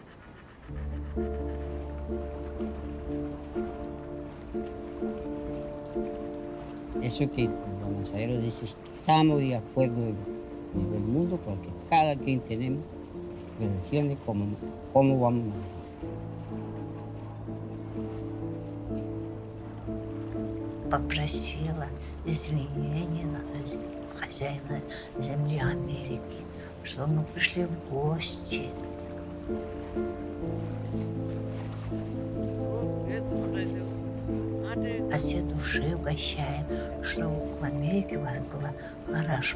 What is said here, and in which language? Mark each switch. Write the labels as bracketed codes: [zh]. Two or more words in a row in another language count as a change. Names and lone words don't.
[es] Eso que los mensajeros dicen, estamos de acuerdo en el mundo porque cada quien tenemos religiones como vamos a manejar. [ru] Попросила извинения хозяина земли Америки, что мы пришли в гости. От всей души угощаем, что в Америке у вас было хорошо.